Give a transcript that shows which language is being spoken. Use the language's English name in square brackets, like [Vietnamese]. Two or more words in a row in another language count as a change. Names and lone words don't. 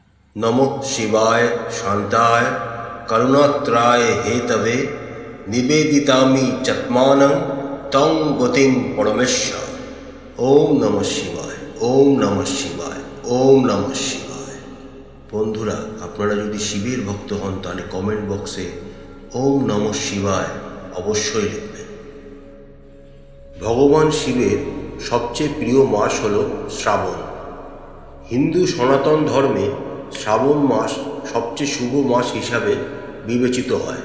[Sanskrit] नमः शिवाय शांताय करुणात्राय हेतवे निवेदितामि चत्मानं तं गतिं परमेश्वर। ओम नमः शिवाय, ओम नमः शिवाय, ओम नमः शिवाय। [Bangla] বন্ধুরা, আপনারা যদি শিবের ভক্ত হন তাহলে কমেন্ট বক্সে [Sanskrit] ওম নমঃ শিবায় [Bangla] অবশ্যই লিখবেন। ভগবান শিবের সবচেয়ে প্রিয় মাস হল শ্রাবণ। হিন্দু সনাতন ধর্মে শ্রাবণ মাস সবচেয়ে শুভ মাস হিসাবে বিবেচিত হয়।